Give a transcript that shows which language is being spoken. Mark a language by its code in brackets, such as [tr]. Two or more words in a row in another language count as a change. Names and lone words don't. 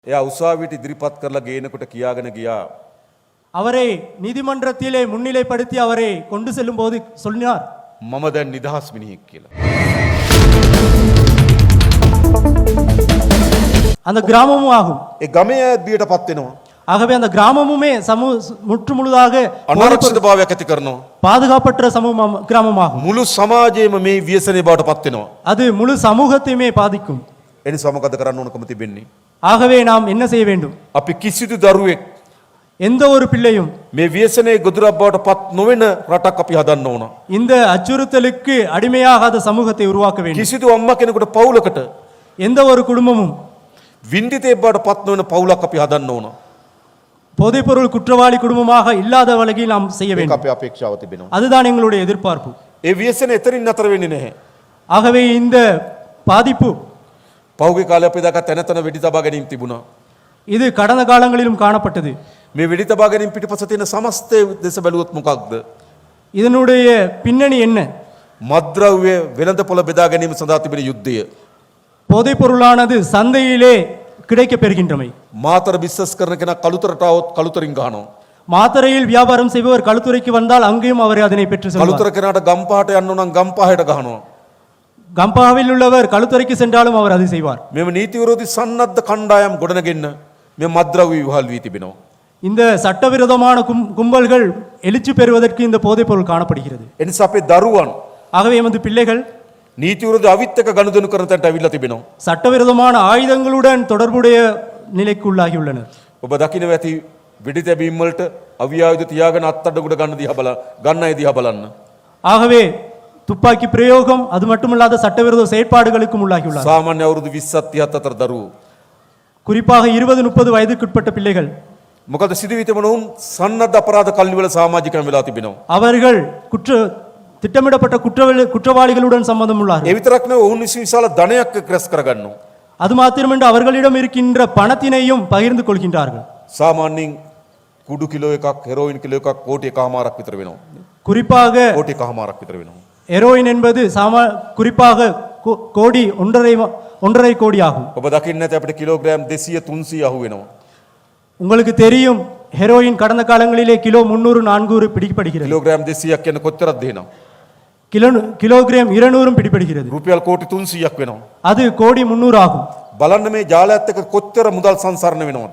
[si] එයා උසාවියට ඉදිරිපත් කරලා ගේනකොට කියාගෙන ගියා [ta] அவரை நீதிமன்றத்திலே முன்னிலைப்படுத்தி அவரை கொண்டு செல்லும் போது சொன்னார், [si] මම දැන් නිදහස් මිනිහෙක් කියලා. [ta] அந்த கிராமமும் ஆகும். [si] ඒ ගමේ අයත් බියටපත් වෙනවා. [ta] ஆகவே அந்த கிராமமுமே முற்று முழுதாக [si] අනාරක්ෂිතභාවයක් ඇති කරනවා. [ta] பாதுகாப்பற்ற கிராமமாகும். [si] මුළු සමාජයේම මේ ව්‍යසනයේ බවටපත් වෙනවා. [ta] அது முழு சமூகத்தையுமே பாதிக்கும். [si] ඒ නිසා මොකද කරන්න ඕනකම තිබෙන්නේ? [ta] ஆகவே நாம் என்ன செய்ய வேண்டும்? [si] අපි කිසිදු දරුවෙක් [ta] எந்த ஒரு பிள்ளையும் [si] මේ ව්‍යසනයේ ගොදුරක් බවටපත් නොවන රටක් අපි හදන්න ඕන. [ta] இந்த அச்சுறுத்தலுக்கு அடிமையாகாத சமூகத்தை உருவாக்க வேண்டும். [si] කිසිදු අම්මා කෙනෙකුට පවුලකට [ta] எந்த ஒரு குடும்பமும் [si] වින්දිතේ බවටපත් නොවන පවුලක් අපි හදන්න ඕන. [ta] போதைப்பொருள் குற்றவாளி குடும்பமாக இல்லாத வகையில் நாம் செய்ய [si] ඒක [ta] வேண்டும். [si] අපේ අපේක්ෂාව තිබෙනවා. [ta] அதுதான் எங்களுடைய எதிர்பார்ப்பு. [si] ඒ ව්‍යසනය එතනින් නතර වෙන්නේ නැහැ. [ta] ஆகவே இந்த பாதிப்பு [si] පහුගිය කාලේ අපි දැක්ක තැන වෙඩි තබා ගැනීම තිබුණා. [ta] இது கடந்த காலங்களிலும் காணப்பட்டது. [si] මේ වෙඩි තබා ගැනීම පිටපස තියෙන සමස්තය දෙස බැලුවොත් මොකක්ද? [ta] இதனுடைய பின்னணி என்ன? [si] මත්ද්‍රව්‍ය වෙළඳපොළ බෙදා ගැනීම සඳහා තිබෙන යුද්ධය. [ta] போதைப் பொருளானது சந்தையிலே கிடைக்க பெறுகின்றமை. [si] මාතර බිස්නස් කරන කෙනා කළුතරට આવොත් කළුතරින් ගහනවා. [ta] மாத்தரையில் வியாபாரம் செய்பவர் களுத்துறைக்கு வந்தால் அங்கேயும் அவர் அதனை பெற்று செல்வார். [si] කළුතර කෙනාට ගම්පහට යන්න නම් ගම්පහයට ගහනවා. [ta] கம்பாவில் உள்ளவர் களுத்துறைக்கு சென்றாலும் அவர் அதை செய்வார். [si] මෙම නීති විරෝධී සන්නද්ධ කණ්ඩායම් ගොඩනගෙන්න මේ මත්ද්‍රව්‍ය විවහල් වී තිබෙනවා. [ta] இந்த சட்டவிரோதமான கும்பல்கள் எழுச்சி பெறுவதற்கு இந்த போதைப் பொருள் காணப்படுகிறது. [si] එනිසා අපේ දරුවන් [ta] ஆகவே எமது பிள்ளைகள் [si] නීති විරෝධී අවිත් එක්ක ගනුදෙනු කරන තැනට අවිල්ලා තිබෙනවා. [ta] சட்டவிரோதமான ஆயுதங்களுடன் தொடர்புடைய நிலைக்கு உள்ளாகி உள்ளனர். [si] ඔබ දකින්න ඇති වෙඩි තැබීම් වලට අවි ආයුධ තියාගෙන අත්අඩංගුවට ගන්න අය දිහා බලන්න. [ta] ஆகவே துப்பாக்கி பிரயோகம் அது மட்டுமல்லாத சட்டவிரோத செயற்பாடுகளுக்கும் உள்ளாகி உள்ளார். [si] සාමාන්‍ය අවුරුදු 20ක් 30ක් අතර දරුවෝ [ta] குறிப்பாக 20-30 வயதுக்குட்பட்ட பிள்ளைகள் [si] මොකද සිදුවී තිබෙන උන් සන්නද්ධ අපරාධ කල්ලිවල සමාජිකයන් වෙලා තිබෙනවා. [ta] அவர்கள் திட்டமிடப்பட்ட குற்றவாளிகளுடன் சம்பந்தம் உள்ளார்கள். [si] ඒ විතරක් නෙවෙයි ඔවුන් විසින් විශාල ධනයක් ක්‍රස් කරගන්නවා. [ta] அது மாத்திரமன்று அவர்களிடம் இருக்கின்ற பணத்தினையும் பகிர்ந்து கொள்கின்றார்கள். [si] සාමාන්‍යයෙන් කුඩු කිලෝ එකක් හෙරෝයින් කිලෝ එකක් කෝටි එකමාරක් විතර වෙනවා. [ta] குறிப்பாக [si] කෝටි එකමාරක් විතර වෙනවා. [ta] ஹெரோயின் என்பது குறிப்பாக கோடி 1.5 கோடி ஆகும். [si] ඔබ දකින්න ඇති අපිට කිලෝග්‍රෑම් 200 300 අහු වෙනවා. [ta] உங்களுக்கு தெரியும் ஹெரோயின் கடந்த காலங்களிலே கிலோ 300-400 பிடிக்கப்படுகிறது. [si] කිලෝග්‍රෑම් 200ක් කියන කොච්චරද දෙනවා? [ta] கிலோகிராம் 200 பிடிப்படுகிறது. [si] රුපියල් කෝටි 300ක් වෙනවා. [ta] அது கோடி 300 ஆகும். [si] බලන්න මේ ජාලයත් එක්ක කොච්චර මුදල් සංසරණ වෙනවද?